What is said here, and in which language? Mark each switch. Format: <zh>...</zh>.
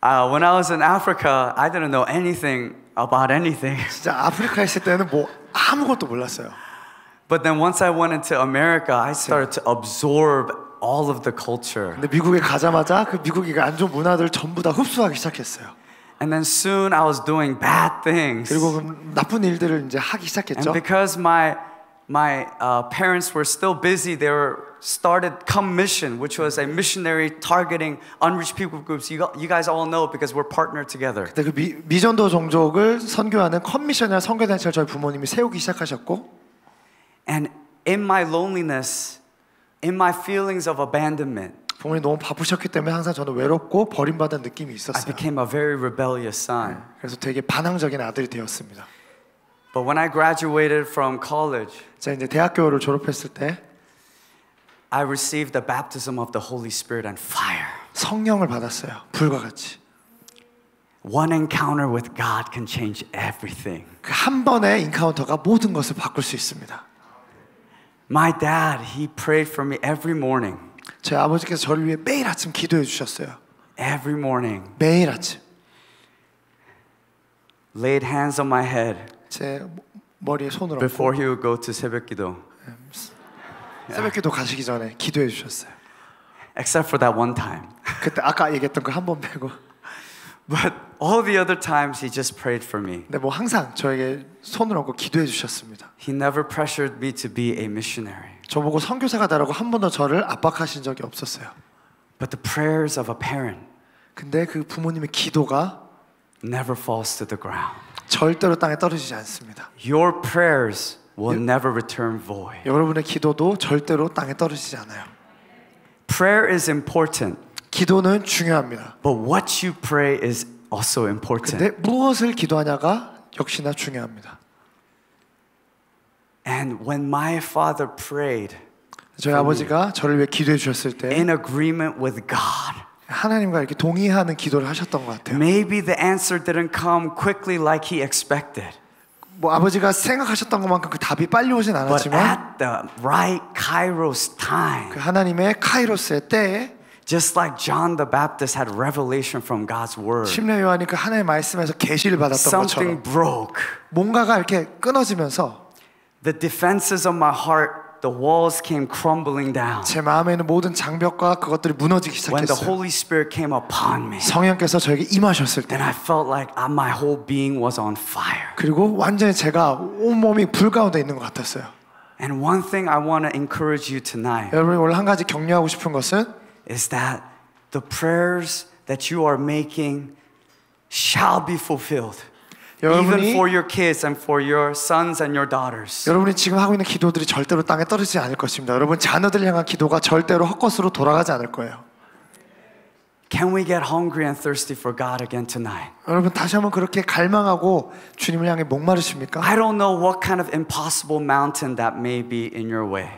<en>When I was in Africa, I didn't know anything about anything.</en> <ko>진짜 아프리카에 있을 때는 뭐 아무것도 몰랐어요.</ko> <en>But then once I went into America, I started to absorb all of the culture.</en> <ko>근데 미국에 가자마자 그 미국이 안좋은 문화들을 전부 다 흡수하기 시작했어요.</ko> <en>And then soon I was doing bad things.</en> <ko>그리고 나쁜 일들을 이제 하기 시작했죠.</ko> <en>And because my parents were still busy, they were started Come Mission, which was a missionary targeting unreached people groups. You guys all know because we're partnered together.</en> <ko>근데 그 미전도 종족을 선교하는 컴미션이라는 선교단체를 저희 부모님이 세우기 시작하셨고.</ko> <en>And in my loneliness, in my feelings of abandonment,</en> <ko>부모님 너무 바쁘셨기 때문에 항상 저는 외롭고 버림받은 느낌이 있었어요.</ko> <en>I became a very rebellious son.</en> <ko>그래서 되게 반항적인 아들이 되었습니다.</ko> <en>But when I graduated from college,</en> <ko>제가 이제 대학교를 졸업했을 때,</ko> <en>I received the baptism of the Holy Spirit and fire.</en> <ko>성령을 받았어요. 불과 같이.</ko> <en>One encounter with God can change everything.</en> <ko>그 한 번의 인카운터가 모든 것을 바꿀 수 있습니다.</ko> <en>My dad, he prayed for me every morning.</en> <ko>제 아버지께서 저를 위해 매일 아침 기도해 주셨어요.</ko> <en>Every morning,</en> <ko>매일 아침</ko> <en>laid hands on my head</en> <ko>제 머리에 손을 얹고</ko> <en>before he would go to 새벽기도.</en> <ko>새벽기도 가시기 전에 기도해 주셨어요.</ko> <en>Except for that one time.</en> <ko>그때 아까 얘기했던 그 한 번 빼고.</ko> <en>But all the other times he just prayed for me.</en> <ko>근데 뭐 항상 저에게 손을 얹고 기도해 주셨습니다.</ko> <en>He never pressured me to be a missionary.</en> <ko>저보고 선교사가 되라고 한 번도 저를 압박하신 적이 없었어요.</ko> <en>But the prayers of a parent</en> <ko>근데 그 부모님의 기도가</ko> <en>never falls to the ground.</en> <ko>절대로 땅에 떨어지지 않습니다.</ko> <en>Your prayers will never return void.</en> <ko>여러분의 기도도 절대로 땅에 떨어지지 않아요.</ko> <en>Prayer is important,</en> <ko>기도는 중요합니다.</ko> <en>but what you pray is also important.</en> <ko>근데 무엇을 기도하냐가 역시나 중요합니다.</ko> <en>And when my father prayed</en> <ko>저희 아버지가 저를 위해 기도해 주셨을 때</ko> <en>in agreement with God,</en> <ko>하나님과 이렇게 동의하는 기도를 하셨던 것 같아요.</ko> <en>maybe the answer didn't come quickly like he expected,</en> <ko>뭐 아버지가 생각하셨던 것만큼 그 답이 빨리 오진</ko> <en>but</en> <ko>않았지만</ko> <en>at the right kairos time,</en> <ko>그 하나님의 카이로스의 때에</ko> <en>just like John the Baptist had revelation from God's word,</en> <ko>심려 요한이 그 하나님의 말씀에서 계시를 받았던</ko> <en>something</en> <ko>것처럼</ko> <en>broke.</en> <ko>뭔가가 이렇게 끊어지면서</ko> <en>The defenses of my heart, the walls came crumbling down.</en> <ko>제 마음에 있는 모든 장벽과 그것들이 무너지기</ko> <en>When the</en> <ko>시작했어요.</ko> <en>Holy Spirit came upon me,</en> <ko>성령께서 저에게 임하셨을 때</ko> <en>and I felt like my whole being was on fire.</en> <ko>그리고 완전히 제가 온몸이 불 가운데 있는 것 같았어요.</ko> <en>And one thing I want to encourage you tonight</en> <ko>여러분이 오늘 한 가지 격려하고 싶은 것은</ko> <en>is that the prayers that you are making shall be fulfilled. Even for your kids and for your sons and your daughters.</en> <ko>여러분이 지금 하고 있는 기도들이 절대로 땅에 떨어지지 않을 것입니다. 여러분 자녀들을 향한 기도가 절대로 헛것으로 돌아가지 않을 거예요.</ko> <en>Can we get hungry and thirsty for God again tonight?</en> <ko>여러분 다시 한번 그렇게 갈망하고 주님을 향해 목마르십니까?</ko> <en>I don't know what kind of impossible mountain that may be in your way.</en>